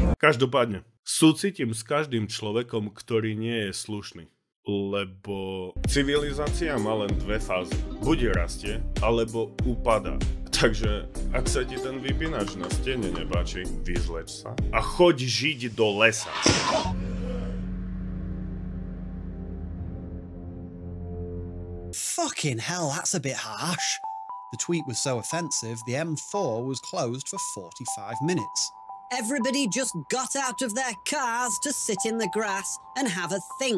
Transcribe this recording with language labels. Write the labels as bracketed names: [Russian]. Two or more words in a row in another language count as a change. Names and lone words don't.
[Slovak] Každopádne, súcitím s každým človekom, ktorý nie je slušný. Lebo civilizácia má len 2 fázy. Buď rastie, alebo upadá. Takže, ak sa ti ten vypínač na stene nepáči, vyzleč sa a choď žiť do lesa. [English] Fucking hell, that's a bit harsh. The tweet was so offensive, the M4 was closed for 45 minutes. Everybody just got out of their cars to sit in the grass and have a think.